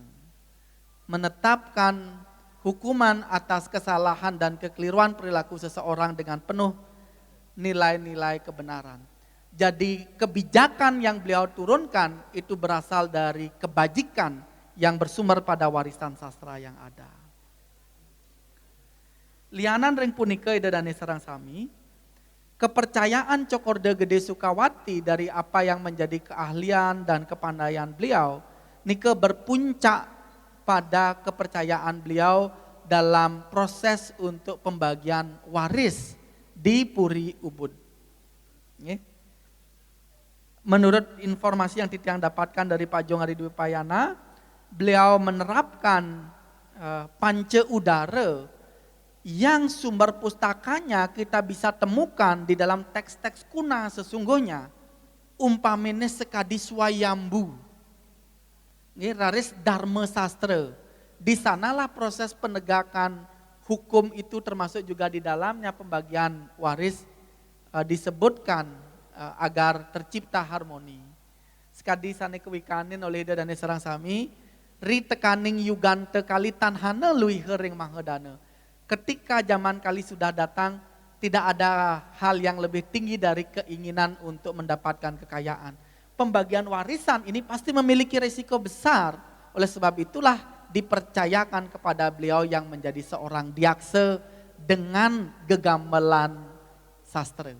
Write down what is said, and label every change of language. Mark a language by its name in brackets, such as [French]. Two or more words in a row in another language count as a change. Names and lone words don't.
[Indonesian] Menetapkan hukuman atas kesalahan dan kekeliruan perilaku seseorang dengan penuh nilai-nilai kebenaran. Jadi kebijakan yang beliau turunkan itu berasal dari kebajikan yang bersumber pada warisan sastra yang ada. [Balinese] Lianan ring punika ida dane sareng sami, [Indonesian] kepercayaan Cokorda Gede Sukawati dari apa yang menjadi keahlian dan kepandaian beliau, nike berpuncak pada kepercayaan beliau dalam proses untuk pembagian waris di Puri Ubud. Menurut informasi yang Titiang dapatkan dari Pak Jong Ari Dwi Payana, beliau menerapkan panca udara yang sumber pustakanya kita bisa temukan di dalam teks-teks kuna sesungguhnya. [Balinese] Umpamine sekadi swayambu, raris dharma sastra. [Indonesian] Di sanalah proses penegakan hukum itu termasuk juga di dalamnya pembagian waris disebutkan agar tercipta harmoni. [Balinese] Sekadi sane kewikanin oleh ida dan serang sami, [Kawi] ri tekaning yugante kali tanhana lui hering manghedana. [Indonesian] Ketika zaman kali sudah datang, tidak ada hal yang lebih tinggi dari keinginan untuk mendapatkan kekayaan. Pembagian warisan ini pasti memiliki risiko besar. Oleh sebab itulah dipercayakan kepada beliau yang menjadi seorang diakse dengan gegamelan sastra.